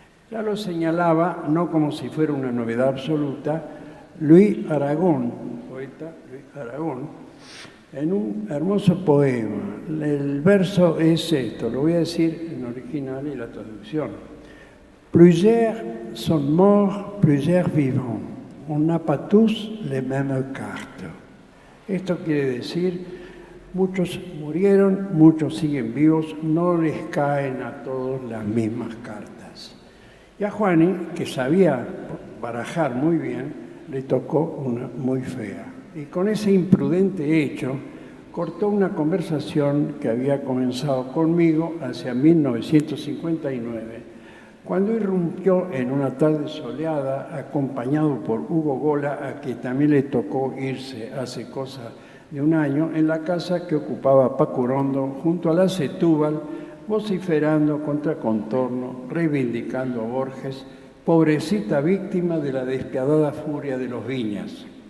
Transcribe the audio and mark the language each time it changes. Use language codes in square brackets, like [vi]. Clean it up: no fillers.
[es] Ya lo señalaba, no como si fuera una novedad absoluta, Luis Aragón, poeta Luis Aragón, en un hermoso poema. El verso es esto, lo voy a decir en original y la traducción. [fr] Plusieurs sont morts, plusieurs vivants. On n'a pas tous les mêmes cartes. [es] Esto quiere decir, muchos murieron, muchos siguen vivos, no les caen a todos las mismas cartas. Y a Juani, que sabía barajar muy bien, le tocó una muy fea. Y con ese imprudente hecho, cortó una conversación que había comenzado conmigo hacia 1959, cuando irrumpió en una tarde soleada, acompañado por Hugo Gola, a quien también le tocó irse hace cosa de un año, en la casa que ocupaba Pacurondo, junto a la Setúbal, vociferando contra Contorno, reivindicando a Borges, pobrecita víctima de la despiadada furia de los Viñas.